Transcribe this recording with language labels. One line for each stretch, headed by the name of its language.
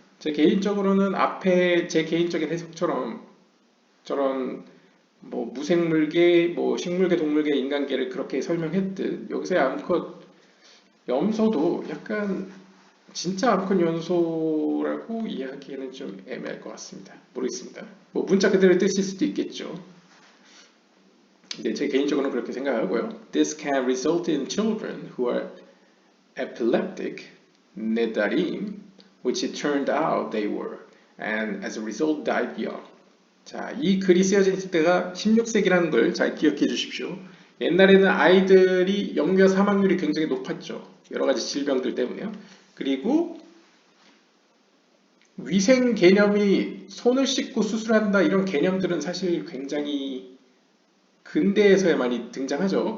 Korean: 제 개인적으로는 앞에 제 개인적인 해석처럼 저런 뭐 무생물계, 뭐 식물계, 동물계, 인간계를 그렇게 설명했듯 여기서의 암컷 염소도 약간 진짜 암컷 염소라고 이야기하기에는 좀 애매할 것 같습니다. 모르겠습니다. 뭐 문자 그대로 뜻일 수도 있겠죠. 근데 제 개인적으로는 그렇게 생각하고요.
English: This can result in children who are epileptic, nedarim, which it turned out they were, and as a result died young.
Korean: 자, 이 글이 쓰여진 때가 16세기라는 걸 잘 기억해 주십시오. 옛날에는 아이들이 영유아 사망률이 굉장히 높았죠. 여러 가지 질병들 때문에요. 그리고 위생 개념이 손을 씻고 수술한다 이런 개념들은 사실 굉장히 근대에서야 많이 등장하죠.